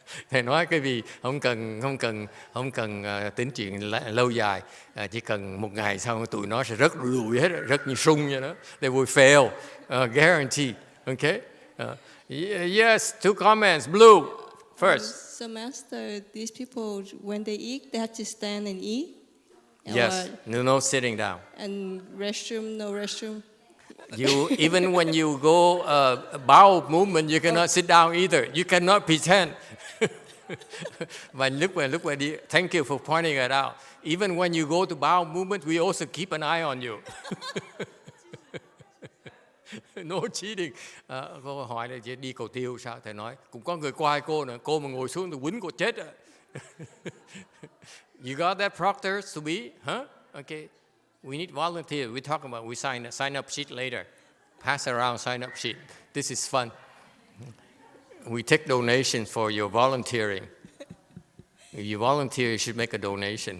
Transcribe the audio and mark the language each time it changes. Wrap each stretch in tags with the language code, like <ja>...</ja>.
<vi>Thầy nói cái gì không cần tính chuyện lâu dài, chỉ cần một ngày sau tụi nó sẽ rất lùi hết, rất như sung vậy đó.</vi> <en>They will fail, guarantee. Okay? Yes, 2 comments. Blue, first. So, Master, these people, when they eat, they have to stand and eat? Yes, no sitting down. And restroom, no restroom? Even when you go bowel movement, you cannot sit down either. You cannot pretend.</en> <vi>Và lúc mà đi,</vi> <en>thank you for pointing it out. Even when you go to bowel movement, we also keep an eye on you. No cheating.</en> <vi>Cô hỏi là đi cầu tiêu sao? Thầy nói cũng có người qua cô nữa. Cô mà ngồi xuống thì quýnh cô chết rồi.</vi> <en>You got that, proctors to be? Huh? Okay. We need volunteers. We talk about, we sign up sheet later. Pass around sign up sheet. This is fun. We take donations for your volunteering. If you volunteer, you should make a donation.</en>